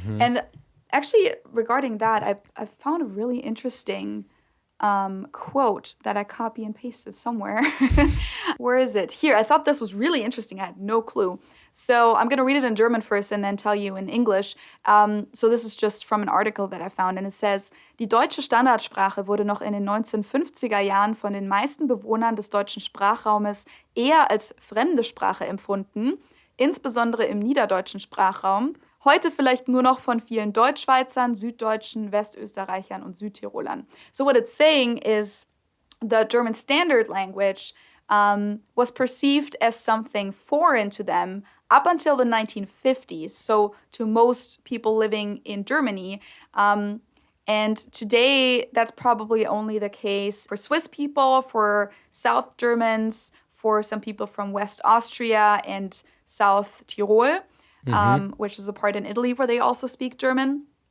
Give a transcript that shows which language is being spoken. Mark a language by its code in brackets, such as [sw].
[en] And actually, regarding that, I found a really interesting quote that I copy and pasted somewhere. Where is it? Here. I thought this was really interesting. I had no clue. So I'm going to read it in German first and then tell you in English. So this is just from an article that I found. [de] And it says, Die deutsche Standardsprache wurde noch in den 1950er Jahren von den meisten Bewohnern des deutschen Sprachraumes eher als fremde Sprache empfunden, insbesondere im niederdeutschen Sprachraum. Heute vielleicht nur noch von vielen Deutschschweizern, Süddeutschen, Westösterreichern und Südtirolern. [en] So what it's saying is the German Standard language was perceived as something foreign to them up until the 1950s, so to most people living in Germany. And today, that's probably only the case for Swiss people, for South Germans, for some people from West Austria and South Tyrol, which is a part in Italy where they also speak German.